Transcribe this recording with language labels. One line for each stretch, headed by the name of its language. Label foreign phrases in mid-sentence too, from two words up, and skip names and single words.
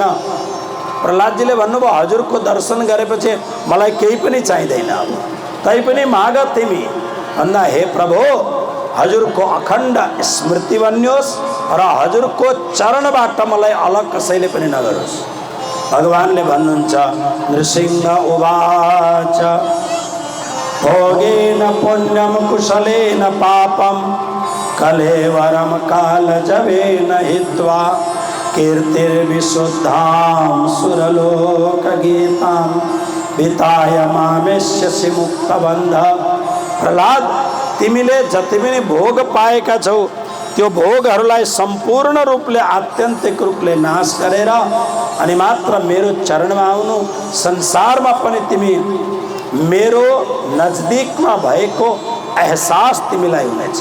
Nepali: प्रहलादजीले भन्नुभयो हजुरको दर्शन गरेपछि मलाई केही पनि चाहिँदैन। अब तै पनि माग तिमी भन्दा हे प्रभु हजुरको अखण्ड स्मृति बन्योस् र हजुरको चरणबाट मलाई अलग कसैले पनि नगरोस्। भगवानले भन्नुहुन्छ
Sanskrit: नृसिंह उवाच भोगेन पुण्यम कुशलेन पापम कलेवरम कालजवेन हित्वा कीर्तिर्विशुद्धां सुरलोकगीतां विताय मामेष्यसि मुक्तबन्ध।
Nepali: प्रहलाद तिमीले जति पनि भोग पाएका छौ त्यो भोगहरूलाई सम्पूर्ण रूपले आत्यन्तिक रूपले नाश गरेर अनि मात्र मेरो चरणमा आउनु। संसारमा पनि तिमी मेरो नजदीकमा भएको एहसास तिमीलाई हुनेछ।